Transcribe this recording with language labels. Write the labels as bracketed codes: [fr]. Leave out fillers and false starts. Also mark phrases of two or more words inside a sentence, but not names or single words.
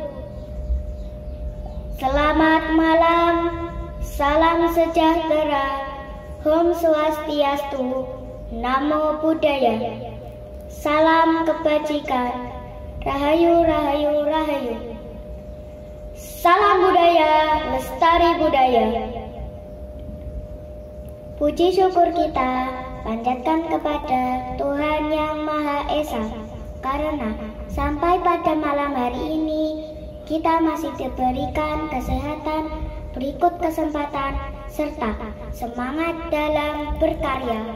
[id] Selamat malam, salam sejahtera, [sa] Om Swastiastu, [pi] Namo Buddhaya, [id] salam kebajikan, [jv] Rahayu Rahayu Rahayu. [id] Salam budaya, lestari budaya. Puji syukur kita panjatkan kepada Tuhan Yang Maha Esa, karena sampai pada malam hari ini kita masih diberikan kesehatan, berikut kesempatan, serta semangat dalam berkarya.